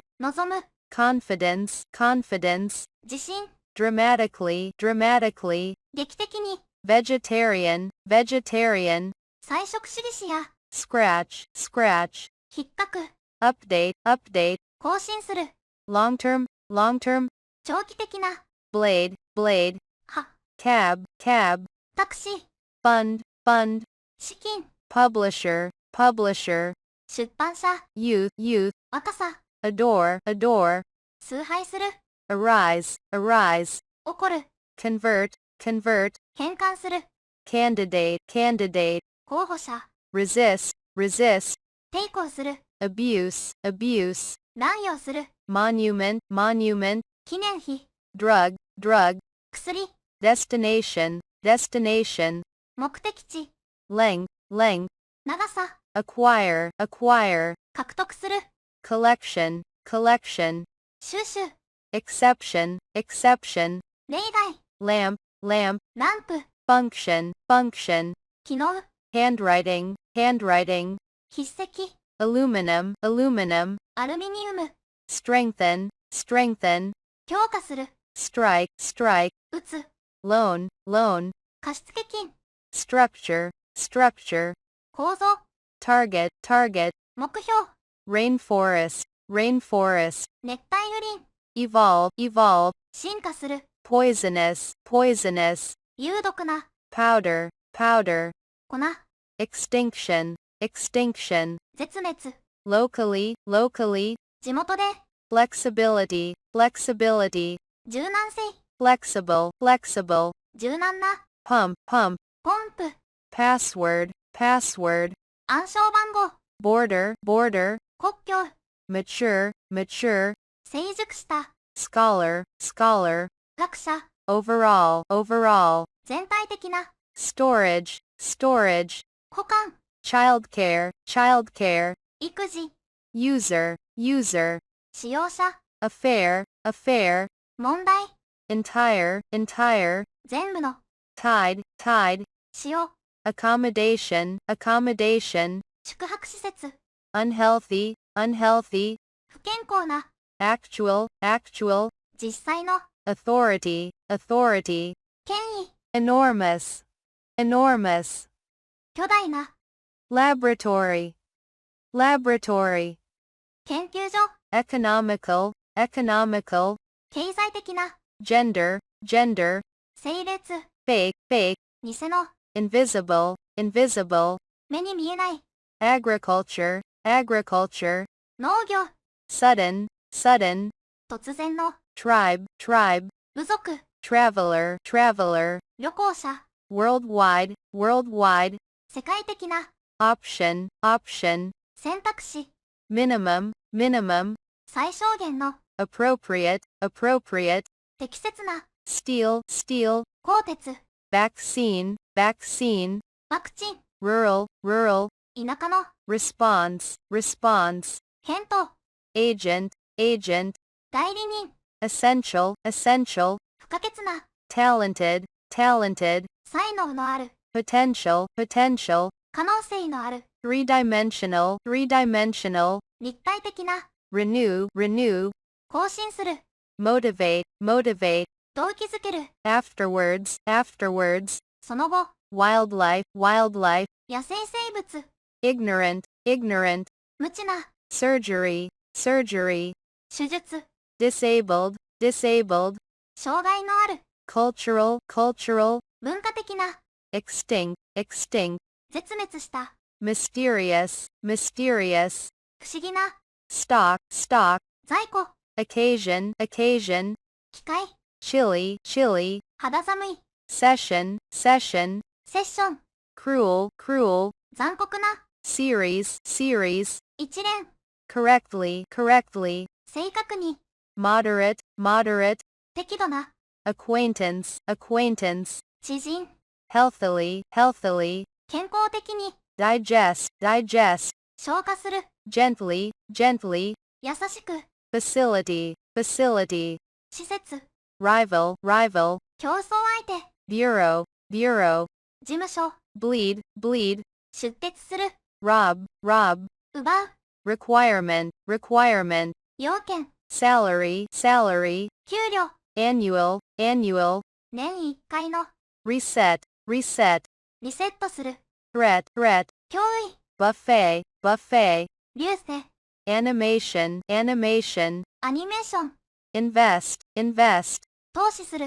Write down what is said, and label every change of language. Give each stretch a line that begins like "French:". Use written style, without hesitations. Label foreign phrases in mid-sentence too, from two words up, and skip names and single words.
Japanese: 望む、
English: confidence, confidence,
Japanese: 自信、
English: dramatically, dramatically,
Japanese: 劇的に、
English: vegetarian, vegetarian,
Japanese: 菜食主義者や、
English: scratch, scratch,
Japanese: 引っかく、
English: update, update,
Japanese: 更新する、
English: long term, long term,
Japanese: 長期的な、
English: blade, blade,
Japanese: は、
English: cab, cab,
Japanese: タクシー、
English: fund, fund,
Japanese: 資金、
English: publisher, publisher,
Japanese: 出版社、
English: youth, youth,
Japanese: 若さ、
English: adore, adore,
Japanese: 崇拝する、
English: arise, arise,
Japanese: 起こる、
English: convert, convert,
Japanese: 変換する、
English: candidate, candidate,
Japanese: 候補者、
English: resist, resist,
Japanese: 抵抗する、
English: abuse, abuse,
Japanese: 乱用する、
English: monument, monument,
Japanese: 記念碑、
English: drug, drug,
Japanese: 薬、
English: destination, destination,
Japanese: 目的地、
English: length, length,
Japanese: 長さ、
English: acquire, acquire,
Japanese: 獲得する、
English: collection, collection,
Japanese: 収集、
English: exception, exception,
Japanese: 例外、
English: lamp, lamp,
Japanese: ランプ、
English: function, function,
Japanese: 機能、
English: handwriting, handwriting,
Japanese: 筆跡、
English: aluminum, aluminum,
Japanese: アルミニウム、
English: strengthen, strengthen,
Japanese: 強化する、
English: strike, strike,
Japanese: 打つ、
English: loan, loan,
Japanese: 貸付金、
English: structure, structure,
Japanese: 構造、
English: target, target,
Japanese: 目標、
English: rainforest, rainforest,
Japanese: 熱帯雨林、
English: evolve, evolve,
Japanese: 進化する、
English: poisonous, poisonous,
Japanese: 有毒な、
English: powder, powder,
Japanese: 粉、
English: extinction, extinction,
Japanese: 絶滅、
English: locally, locally,
Japanese: 地元で、
English: flexibility, flexibility,
Japanese: 柔軟性、
English: flexible, flexible,
Japanese: 柔軟な、
English: pump, pump,
Japanese: ポンプ、
English: password, password,
Japanese: 暗証番号、
English: border, border,
Japanese: 国境、
English: mature, mature,
Japanese: 成熟した、
English: scholar, scholar,
Japanese: 学者、
English: overall, overall,
Japanese: 全体的な、
English: storage, storage,
Japanese: 保管、
English: childcare, childcare,
Japanese: 育児、
English: user, user,
Japanese: 使用者、
English: affair, affair,
Japanese: 問題、
English: entire, entire,
Japanese: 全部の、
English: tide, tide,
Japanese: 使用、
English: accommodation, accommodation,
Japanese: 宿泊施設、
English: unhealthy, unhealthy,
Japanese: 不健康な、
English: actual, actual,
Japanese: 実際の、
English: authority, authority,
Japanese: 権威、
English: enormous, enormous,
Japanese: 巨大な、
English: laboratory, laboratory,
Japanese: 研究所、
English: economical, economical,
Japanese: 経済的な、
English: gender, gender,
Japanese: 整列、
English: fake, fake,
Japanese: 偽の、
English: invisible, invisible,
Japanese: 目に見えない。
English: agriculture, agriculture,
Japanese: 農業。
English: sudden, sudden,
Japanese: 突然の。
English: tribe, tribe,
Japanese: 部族。
English: traveler, traveler,
Japanese: 旅行者。
English: worldwide, worldwide,
Japanese: 世界的な。
English: option, option,
Japanese: 選択肢。
English: minimum, minimum,
Japanese: 最小限の。
English: appropriate, appropriate,
Japanese: 適切な。
English: steel, steel,
Japanese: 鋼鉄。
English: vaccine, vaccine,
Japanese: ワクチン。
English: rural, rural,
Japanese: 田舎の。
English: response, response,
Japanese: 返答。
English: agent, agent,
Japanese: 代理人。
English: essential, essential,
Japanese: 不可欠な。
English: talented, talented,
Japanese: 才能のある。
English: potential, potential,
Japanese: 可能性のある。
English: three-dimensional, three-dimensional,
Japanese: 立体的な。
English: renew, renew,
Japanese: 更新する。
English: motivate, motivate,
Japanese: 動機づける。
English: afterwards, afterwards,
Japanese: その後。
English: wildlife, wildlife,
Japanese: 野生生物。
English: ignorant, ignorant,
Japanese: 無知な。
English: surgery, surgery,
Japanese: 手術。
English: disabled, disabled,
Japanese: 障害のある。
English: cultural, cultural,
Japanese: 文化的な。
English: extinct, extinct,
Japanese: 絶滅した。
English: mysterious, mysterious,
Japanese: 不思議な。
English: stock, stock,
Japanese: 在庫。
English: occasion, occasion,
Japanese: 機械。
English: chilly, chilly,
Japanese: 肌寒い。
English: session, session,
Japanese: セッション。
English: cruel, cruel,
Japanese: 残酷な。
English: series, series,
Japanese: 一連。
English: correctly, correctly,
Japanese: 正確に。
English: moderate, moderate,
Japanese: 適度な。
English: acquaintance, acquaintance,
Japanese: 知人。
English: healthily, healthily,
Japanese: 健康的に。
English: digest, digest,
Japanese: 消化する。
English: gently, gently,
Japanese: 優しく。
English: facility, facility,
Japanese: 施設。
English: rival, rival,
Japanese: 競争相手。
English: bureau, bureau,
Japanese: 事務所。
English: bleed, bleed,
Japanese: 出血する。
English: rob, rob,
Japanese: 奪う。
English: requirement, requirement,
Japanese: 要件。
English: salary, salary,
Japanese: 給料。
English: annual, annual,
Japanese: 年一回の。
English: reset, reset,
Japanese: リセットする。
English: threat, threat,
Japanese: 脅威。
English: buffet, buffet,
Japanese: 流星。
English: animation, animation,
Japanese: アニメーション。
English: invest, invest,
Japanese: 投資する。